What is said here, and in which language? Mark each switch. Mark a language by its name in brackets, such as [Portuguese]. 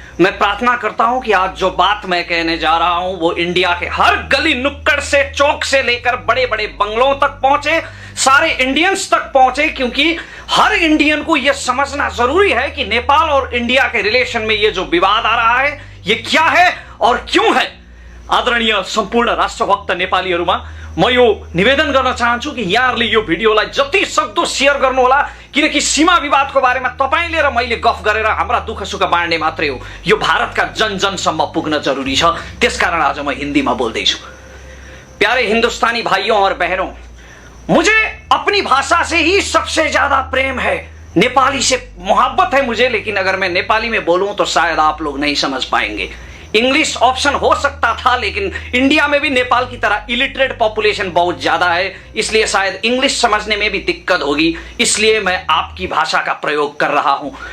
[Hindi] मैं प्रार्थना करता हूं कि आज जो बात मैं कहने जा रहा हूं वो इंडिया के हर गली नुक्कड़ से, चौक से लेकर बड़े बड़े बंगलों तक पहुंचे, सारे इंडियंस तक पहुंचे, क्योंकि हर इंडियन को यह समझना जरूरी है कि नेपाल और इंडिया के रिलेशन में ये जो विवाद आ रहा है ये क्या है और क्यों है। [Nepali] आदरणीय संपूर्ण राष्ट्रभक्त नेपालीहरुमा म यो निवेदन गर्न चाहन्छु कि यहाँहरूले यो भिडियोलाई जति सक्दो शेयर गर्नुहोला, किनकि सीमा विवादको बारेमा तपाईले र मैले गफ गरेर हाम्रा दुःख सुख बाँड्ने मात्रै हो, यो भारतका जन जनसम्म पुग्न जरुरी छ। त्यसकारण आज म हिन्दीमा बोल्दैछु। [Hindi] प्यारे हिंदुस्तानी भाइयों और बहनों, मुझे अपनी भाषा से ही सबसे ज्यादा प्रेम है, नेपाली से मोहब्बत है मुझे, लेकिन अगर मैं नेपाली में बोलूं तो शायद आप लोग नहीं समझ पाएंगे। इंग्लिश ऑप्शन हो सकता था, लेकिन इंडिया में भी नेपाल की तरह इलिटरेट पॉपुलेशन बहुत ज्यादा है, इसलिए शायद इंग्लिश समझने में भी दिक्कत होगी, इसलिए मैं आपकी भाषा का प्रयोग कर रहा हूं।